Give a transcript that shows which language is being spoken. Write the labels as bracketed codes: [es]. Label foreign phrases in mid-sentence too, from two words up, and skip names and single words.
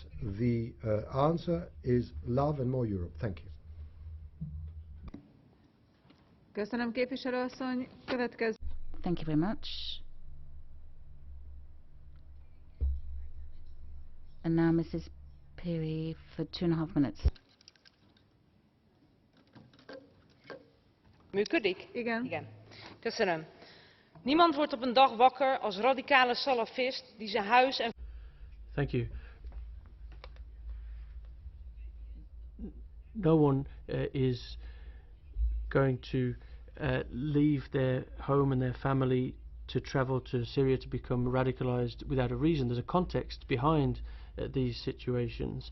[en] The answer is love and more Europe. Thank you. Thank you very much. And now Mrs. Piri for 2.5 minutes. [hu] Működik? Igen. Köszönöm. [nl] Niemand wordt op een dag wakker als radicale salafist die zijn huis en... [en] Thank you. No one is going to leave their home and their family to travel to Syria to become radicalized without a reason. There's a context behind these situations.